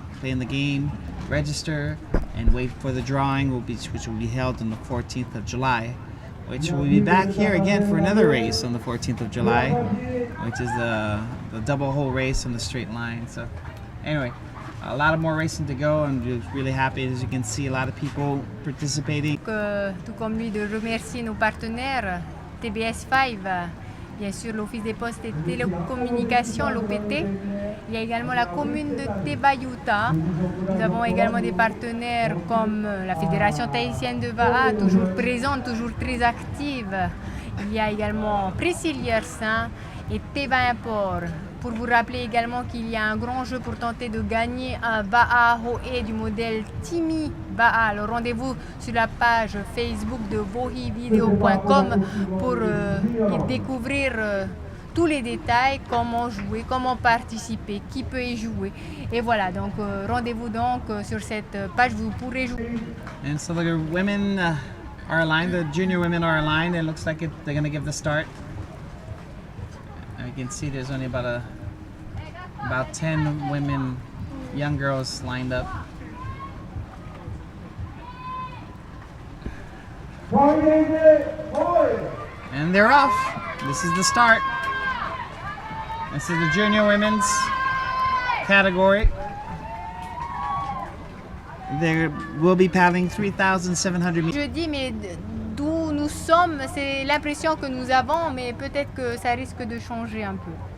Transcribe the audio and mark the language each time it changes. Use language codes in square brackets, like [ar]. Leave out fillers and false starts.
[en] Play in the game, register, and wait for the drawing, which will be held on the 14th of July. Which will be back here again for another race on the 14th of July, which is the double hole race on the straight line. So anyway, a lot of more racing to go. I'm just really happy, as you can see, a lot of people participating. [fr] Tout comme lui, de remercier nos partenaires, TBS5, bien sûr l'Office des Postes et Télécommunications, l'OPT. Il y a également la commune de Tebayuta. Nous avons également des partenaires comme la Fédération tahitienne de Va'a, toujours présente, toujours très active. Il y a également Prisciliersin et Teva Import. Pour vous rappeler également qu'il y a un grand jeu pour tenter de gagner un Va'a Ho'e du modèle Timi Va'a. Alors rendez-vous sur la page Facebook de vohivideo.com pour découvrir tous les détails, comment jouer, comment participer, qui peut y jouer. Et voilà, donc rendez-vous donc sur cette page, vous pourrez jouer. [en] And so the women are aligned, the junior women are aligned. It looks like they're going to give the start. And you can see there's only about 10 women, young girls lined up. And they're off. This is the start. This is the junior women's category. They will be paddling 3,700 meters. [fr] Je dis, mais d'où nous sommes, c'est l'impression que nous avons, mais peut-être que ça risque de changer un peu.